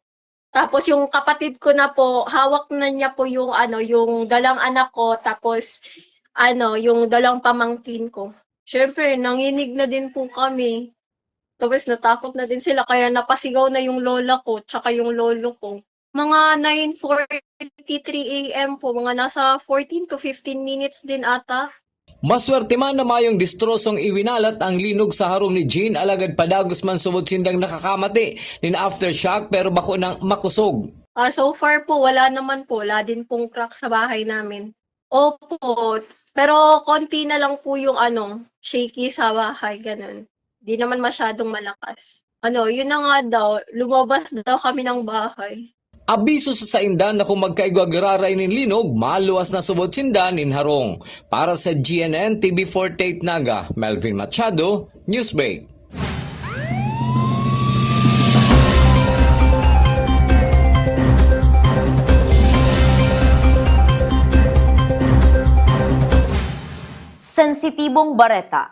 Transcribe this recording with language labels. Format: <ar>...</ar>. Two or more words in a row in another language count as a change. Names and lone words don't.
<tl>Tapos yung kapatid ko na po, hawak na niya po yung yung dalang anak ko, tapos yung dalang pamangkin ko. Syempre, nanginig na din po kami. Tapos natakot na din sila, kaya napasigaw na yung lola ko, tsaka yung lolo ko. Mga 9:43 AM po, mga nasa</tl> <en>14 to 15 minutes</en> <tl>din ata.</tl> <bik>Maswerte man na mayong distrosong iwinalat ang linog sa harong ni Jean, alagad padagos man sumot sindang nakakamati nin aftershock pero bako nang makusog.</bik> <en>So far</en> <tl>po, wala naman po. Wala din pong crack sa bahay namin. Opo, pero konti na lang po yung shaky sa bahay, ganun. Di naman masyadong malakas. Yun na nga daw, lumabas daw kami ng bahay.</tl> <bik>Abiso sa saindan na kung magkaigwagararay nin linog, maluwas na subot sindan nin harong.</bik> <tl>Para sa GNN TV48 Naga, Melvin Machado, Newsbreak.</tl> <bik>Sensitibong bareta.</bik>